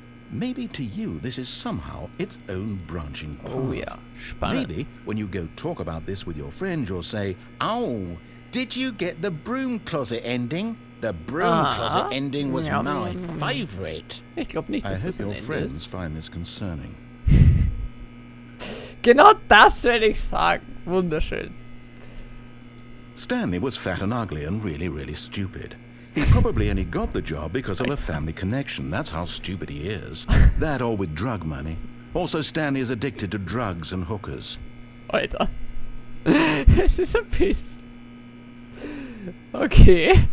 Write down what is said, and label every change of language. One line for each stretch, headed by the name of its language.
English: Maybe to you this is somehow its own branching path.
German: Oh ja, spannend.
English: Maybe when you go talk about this with your friend, you'll say, "Oh, did you get the broom closet ending? The broom closet ending was my favorite."
German: Ich glaube nicht, dass das ein
English: your
German: Ende
English: friends
German: ist.
English: find this concerning.
German: Genau das werde ich sagen. Wunderschön.
English: Stanley was fat and ugly and really, really stupid. He probably only got the job because of a family connection. That's how stupid he is. That or with drug money. Also, Stanley is addicted to drugs and hookers.
German: Alter. Es ist ein Biest. Okay.